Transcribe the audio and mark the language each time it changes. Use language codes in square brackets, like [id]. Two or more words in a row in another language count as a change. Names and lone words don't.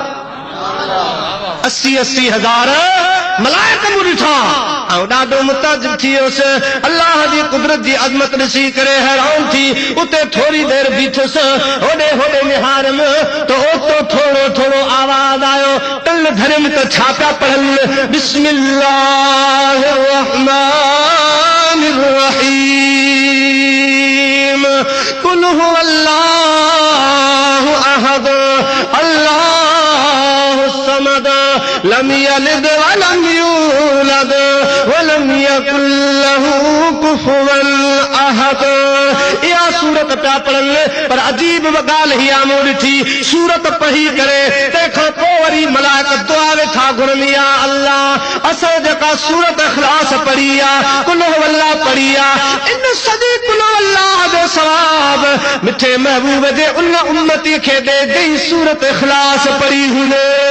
[sd] 80,000 मलाइक मूं ॾिठा ऐं ॾाढो मुताजिब थी वियुसि। अल्लाह जी कुदरत जी अज़मत ॾिसी करे हैरान थी उते थोरी देरि बीठुसि। होॾे होॾे निहारम तो ओतो थोरो थोरो आवाज़ आयो। टल धरियमि त छा पिया पढ़नि, [ar] بسم الله الرحمن الرحيم قل هو الله أحد الله الصمد لم يلد ولم يولد ولم يكن له كفوا أحد. [sd] इहा सूरत पिया पढ़नि पर अजीब ॻाल्हि ही मूं ॾिठी। सूरत पढ़ी करे तंहिंखां पोइ वरी मलाइक दुआ वेठा घुरनि, या अल्लाह असां जेका सूरत इख़लास पढ़ी आहे, [ar] قل هو الله [sd] पढ़ी आहे, इन सॼी [ar] قل هو الله [sd] जो सवाब मिठे महबूब जे उन उम्मती खे ॾे जंहिं सूरत इख़लास पढ़ी हुजे।